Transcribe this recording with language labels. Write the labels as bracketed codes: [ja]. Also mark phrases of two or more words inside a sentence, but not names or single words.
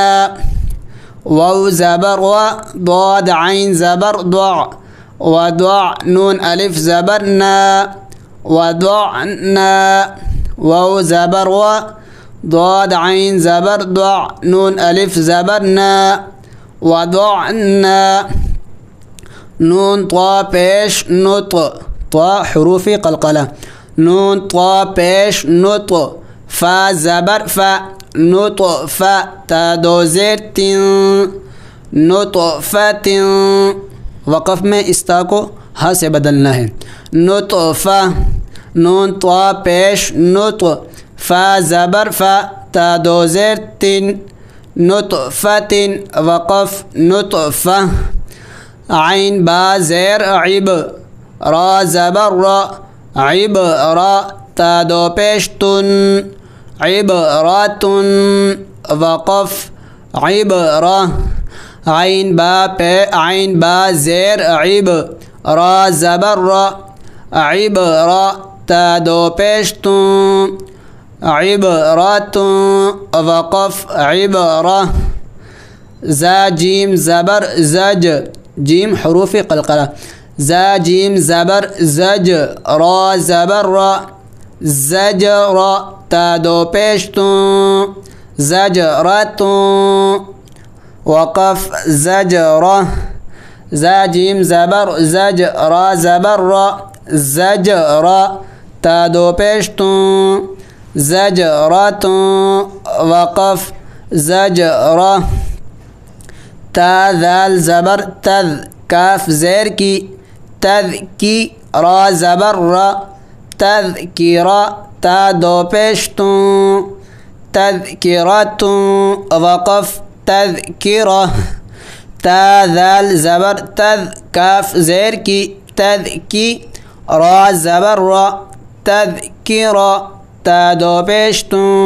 [hi] वाव ज़बर व, ضاد आइन ज़बर ضع, वضع, नून अलिफ ज़बर न, वضعना। वाव ज़बर व, ضاد आइन ज़बर ضع, नून अलिफ ज़बर न, वضعना। नून ता पेश नुत, ता हुरूफ़ क़लक़ला, नून ता पेश नुत। फ़ा ज़बर फ़ा, नुतफ़ा, ता दो ज़ेर तिन, नुतफ़तिन। वक़फ़ में इस ता को हा से बदलना है, नुतफ़ा। नून ता पेश नुत, फ़ा ज़बर फ़ा, ता दो ज़ेर तिन, नुतफ़तिन। वक़फ़ नुतफ़ा। आइन बा ज़ेर इब, रा ज़बर रा, इब रा, ता दो पेश तुन, इबरातुन। वक़फ़ इबरा। आइन बा ज़ेर इब, रा ज़बर रा, इबरा, ता दो पेश तुन, इबरातुन। वक़फ़ इबरा। ज़ा जीम ज़बर ज़ज, जीम हुरूफ़ क़लक़ला, ज़ा जीम ज़बर ज़ज, रा ज़बर रा, ज़जरा, ता दो पेश तुन, ज़जरतुन। वक़फ़ ज़जरा ज़ा जीम ज़बर ज़ज रा ज़बर रा ज़जरा ता दो पेश तू ज़जरातु वक़फ़ ज़जरा ता ज़ाल ज़बर तज़ काफ ज़ेर की तज़ की रा ज़बर रा तज़किरा ता दो पेश तू तज़किरतु वक़फ़ तज़किरा ता ज़ाल ज़बर तज़ काफ ज़ेर की तज़ की रा ज़बर रा तज़किरा ता दो पेश तू